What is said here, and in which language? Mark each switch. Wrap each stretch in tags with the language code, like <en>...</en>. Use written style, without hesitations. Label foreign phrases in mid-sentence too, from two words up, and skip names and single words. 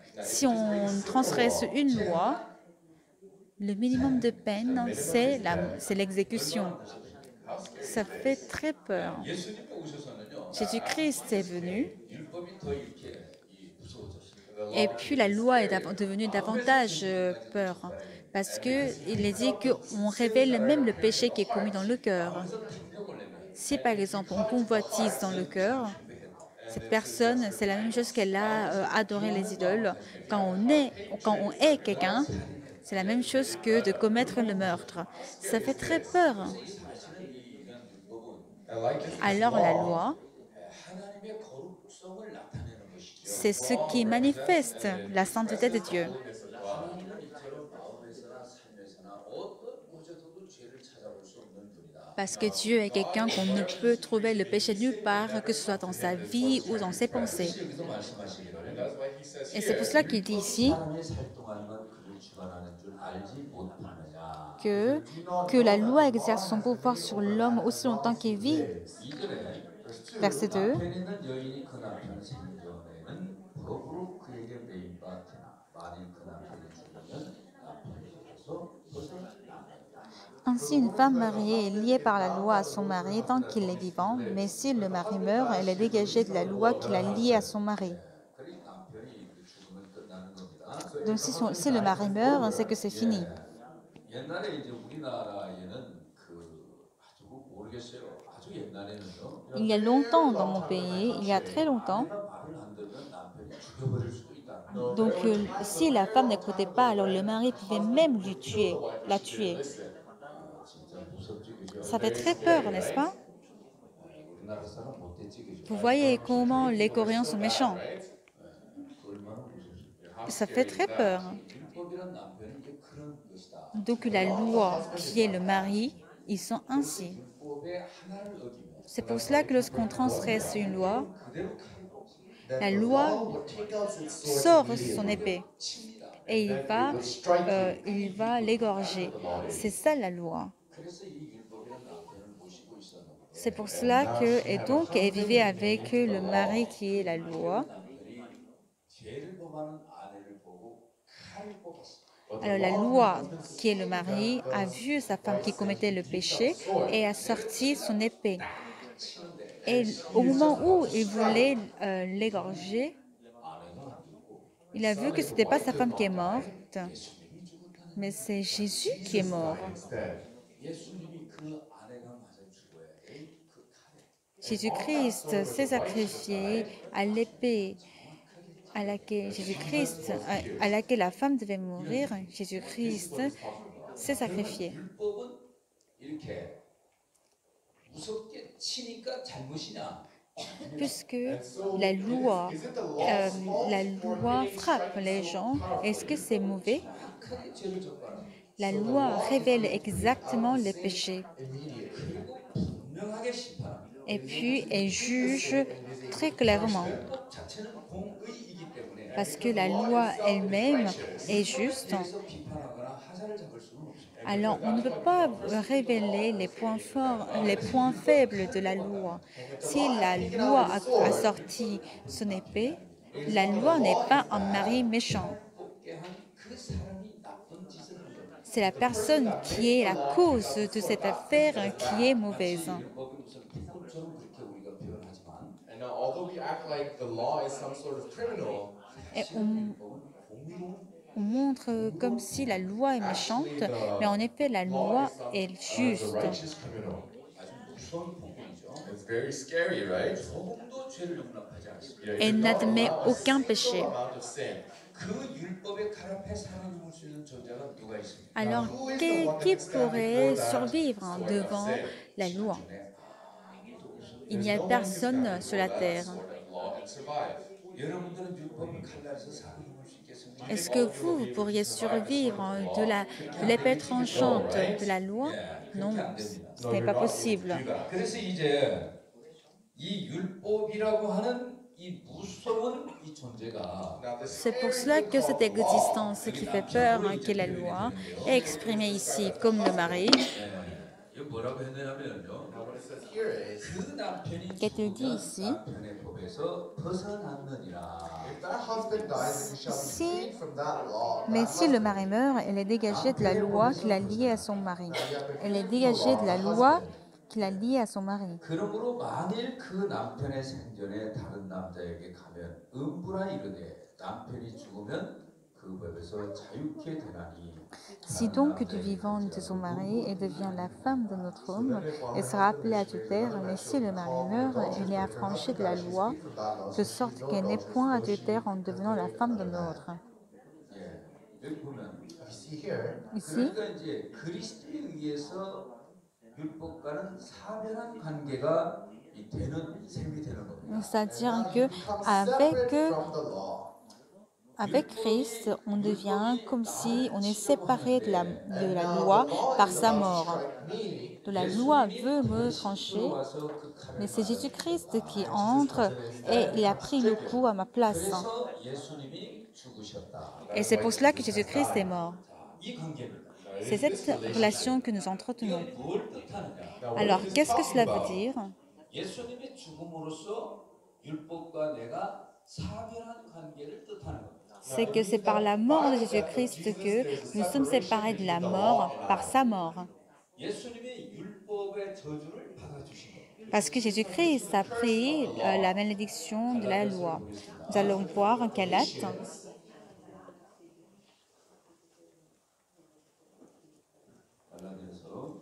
<fr>Si on transgresse une loi, le minimum de peine, c'est l'exécution. Ça fait très peur.</fr> <ko>예수님이 오셔서는요.</ko> <fr>Jésus-Christ est venu</fr> <ko>율법이 더 이렇게 무서워졌어요.</ko> <fr>et puis la loi est devenue davantage peur parce qu'il est dit qu'on révèle même le péché qui est commis dans le cœur. Si par exemple on convoitise dans le cœur, cette personne, c'est la même chose qu'elle a adoré les idoles. Quand on hait quelqu'un, c'est la même chose que de commettre le meurtre. Ça fait très peur. Alors la loi,</fr> <ko>하나님의 거룩성을 나타내는 것이죠.</ko> <fr>c'est ce qui manifeste la sainteté de Dieu.</fr> <ko>하나님은 이처럼 마음에서나 삶에서나 어떤 곳에서도 죄를 찾아볼 수 없는 분이다.</ko> <fr>Parce que Dieu est quelqu'un qu'on ne peut trouver le péché nulle part, que ce soit dans sa vie ou dans ses pensées.</fr> <ko>여기서 말씀하시기를</ko> <fr>Et c'est pour cela qu'il dit ici</fr> <ko>사람이 살 동안만 그를 주관하는 줄 알지 못하느냐.</ko> <fr>que la loi exerce son pouvoir sur l'homme aussi longtemps qu'il vit.</fr> <ko>2절에</ko> <fr>Verset 2.</fr> <ko>남편 있는 여인이 그 남편 생전에는 법으로 그에게 매인 바 되나 만일 그 남편이 죽으면 남편에게서 그것을</ko> <fr>Ainsi, une femme mariée est liée par la loi à son mari tant qu'il est vivant, mais si le mari meurt, elle est dégagée de la loi qui l'a liée à son mari.</fr> <ko>그러니 남편이 죽으면 끝나는 겁니다.</ko> <fr>Donc si le mari meurt, c'est que c'est fini.</fr> <ko>옛날에 이제 우리나라에는 아주 모르겠어요. 아주 옛날에는요.</ko> <fr>Il y a longtemps dans mon pays, il y a très longtemps,</fr> <ko>말을 안 들으면 남편이 죽여버릴 수도 있다.</ko> <fr>donc si la femme n'écoutait pas, alors le mari pouvait même la tuer.</fr> <ko>진짜 무섭지 그죠?</ko> <fr>Ça fait très peur, n'est-ce pas?</fr> <ko>우리나라 사람 못됐지 그죠?</ko> <fr>Vous voyez comment les Coréens sont méchants.</fr> <ko>얼마나 무섭습니까?</ko> <fr>Ça fait très peur.</fr> <ko>율법이란 남편이 이제 그런 것이다.</ko> <fr>Donc la loi qui est le mari, ils sont ainsi.</fr> <ko>율법의 하나를 어기면</ko> <fr>C'est pour cela que lorsqu'on transgresse une loi,</fr> <ko>그대로 칼로</ko> <fr>la loi sort son épée et il va l'égorger. C'est ça la loi.</fr> <ko>그래서 이 율법이란 남편을 모시고 있었는데</ko> <fr>C'est pour cela que, et donc, elle vivait avec le mari qui est la loi.</fr> <ko>남편이 죄를 범하는 아내를 보고 칼을 뽑았어.</ko> <fr>Alors la loi qui est le mari a vu sa femme qui commettait le péché et a sorti son épée. Et au moment où il voulait l'égorger, il a vu que ce n'était pas sa femme qui est morte, mais c'est Jésus qui est mort.</fr> <ko>예수님이 그 아내가 맞아 죽어야 그 칼에</ko> <fr>Jésus-Christ s'est sacrifié à l'épée à laquelle à laquelle la femme devait mourir. Jésus-Christ s'est sacrifié.</fr> <ko>율법은 이렇게 무섭게 치니까 잘못이냐?</ko> <fr>Puisque la loi frappe les gens, est-ce que c'est mauvais?</fr> <ko>크게 죄를 적발하는</ko> <fr>La loi révèle exactement les péchés</fr> <ko>그리고 분명하게 심판합니다.</ko> <fr>et puis elle juge très clairement.</fr> <ko>율법 자체는 공의이기 때문에</ko> <fr>Parce que la loi elle-même est juste.</fr> <ko>그래서 비판하거나 하자를 잡을 수는 없습니다.</ko> <fr>Alors, on ne peut pas révéler les points forts, les points faibles de la loi. Si la loi a sorti son épée, la loi n'est pas un mari méchant.</fr> <ko>뽑게 한 그 사람이 나쁜 짓을 한 겁니다.</ko> <fr>C'est la personne qui est la cause de cette affaire qui est mauvaise.</fr> <ko>율법이 무슨 불법처럼 그렇게 우리가 표현하지만</ko> <en>And although we act like the law is some sort of criminal,</en> <fr>Et</fr> <ko>율법은 공의로운</ko> <fr>on montre comme si la loi est méchante, mais en effet, la loi est</fr> <en>the</en> <fr>juste.</fr> <en>righteous criminal.</en> <ko>아주 무서운 공의죠.</ko> <en>It's very scary, right?</en> <ko>조금도 죄를 용납하지 않습니다.</ko> <en>Yeah,</en> <fr>Elle</fr> <en>you</en> <fr>n'admet</fr> <en>allow a</en> <fr>aucun</fr> <en>single</en> <fr>péché.</fr> <en>amount of sin.</en> <ko>그 율법의 칼 앞에 살아남을 수 있는 존재가 누가 있습니까?</ko> <fr>Alors, qui pourrait survivre devant la loi? Il n'y a personne sur la terre.</fr> <en>Law and survive.</en> <ko>여러분들은 율법을 칼날에서 살아남을 수 있겠습니까?</ko> <fr>Est-ce que vous pourriez survivre de l'épée tranchante de la loi?</fr> <ko>예,</ko> <fr>Non,</fr> <ko>그렇게 안</ko> <fr>ce</fr> <ko>됩니다.</ko> <fr>n'est pas possible.</fr> <ko>그래서 이제 이 율법이라고 하는 이 무서운 이 존재가</ko> <en>Now, this</en> <fr>C'est pour</fr> <en>scary</en> <fr>cela</fr> <en>thing</en> <fr>que</fr> <en>called</en> <fr>cette</fr> <en>the law,</en> <fr>existence qui fait peur, qui est la loi, est exprimée ici comme le mari.</fr> <ko>예, 이거 뭐라고 했냐면요.</ko> <en>now what it says here is,</en> <ko>그 남편이</ko> <fr>Qu'est-il dit</fr> <ko>죽으면</ko> <fr>ici?</fr> <ko>남편의 법에서 벗어났느니라.</ko> <en>if that husband dies, then he shall be</en> <fr>Si-</fr> <en>freed from that law.</en> <fr>Mais</fr> <en>that</en> <fr>si le</fr> <en>husband.</en> <fr>mari meurt, elle est dégagée de la loi qui l'a liée à son mari. Elle est dégagée de la loi qui l'a liée à son mari.</fr> <ko>그러므로 만일 그 남편의 생전에 다른 남자에게 가면 음부라 이르되 남편이 죽으면 그 법에서 자유케 되나니.</ko> <fr>Si donc du vivant de son mari, elle devient la femme de notre homme, elle sera appelée adultère, mais si le mari meurt, elle est affranchie de la loi, de sorte qu'elle n'est point adultère en devenant la femme de l'autre.</fr> <ko>예, 여기 보면</ko> <en>You see here,</en> <fr>Ici,</fr> <ko>그러니까 이제 그리스도에 의해서 율법과는 사별한 관계가 되는 셈이 되는 겁니다.</ko> <fr>c'est-à-dire</fr> <en>now</en> <fr>que</fr> <en>you become separate from the law.</en> <fr>avec Christ, on devient comme si on est séparé de la loi par sa mort. De la loi veut me trancher, mais c'est Jésus-Christ qui entre et il a pris le coup à ma place.</fr> <ko>그래서 예수님이 죽으셨다.</ko> <fr>Et c'est pour cela que Jésus-Christ est mort.</fr> <ko>이 관계입니다.</ko> <fr>C'est cette relation que nous entretenons.</fr> <ko>이건 뭘 뜻하느냐?</ko> <fr>Alors, qu'est-ce que cela veut dire?</fr> <ko>예수님의 죽음으로써 율법과 내가 사별한 관계를 뜻하는 겁니다.</ko> <fr>C'est que c'est par la mort de Jésus-Christ que nous sommes séparés de la mort par sa mort.</fr> <ko>예수님의 율법의 저주를 받아주신 겁니다.</ko> <fr>Parce que Jésus-Christ a pris la malédiction de la loi. Nous allons voir en Galates.</fr> <ko>갈라디아서</ko>